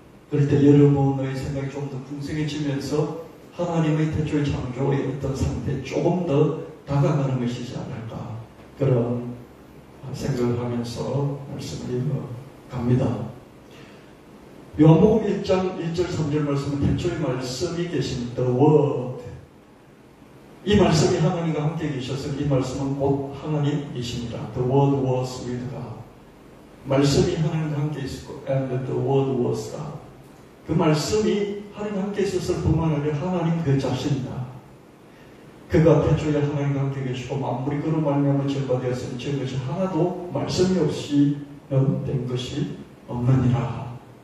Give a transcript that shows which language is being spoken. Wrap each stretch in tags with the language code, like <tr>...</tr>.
<ko>그럴 때 여러분의 생각이 좀 더 풍성해지면서 하나님의 태초의 창조의 어떤 상태에 조금 더 다가가는 것이지 않을까 그런 생각을 하면서 말씀을 갑니다. 요한복음 1장 1절 3절 말씀은 태초의 말씀이 계신</ko> <en>The Word,</en> <ko>이 말씀이 하나님과 함께 계셔서 이 말씀은 곧 하나님이십니다.</ko> <en>The Word was with God.</en> <ko>말씀이 하나님과 함께 있었고</ko> <en>and the Word was God.</en> <ko>그 말씀이 하나님과 함께 있었을 뿐만 아니라 하나님 그 자신이다. 그가 태초에 하나님과 함께 계시고 만물이 그로 말미암아 전파되었으니 저것이 하나도 말씀이 없이 된 것이 없느니라.</ko>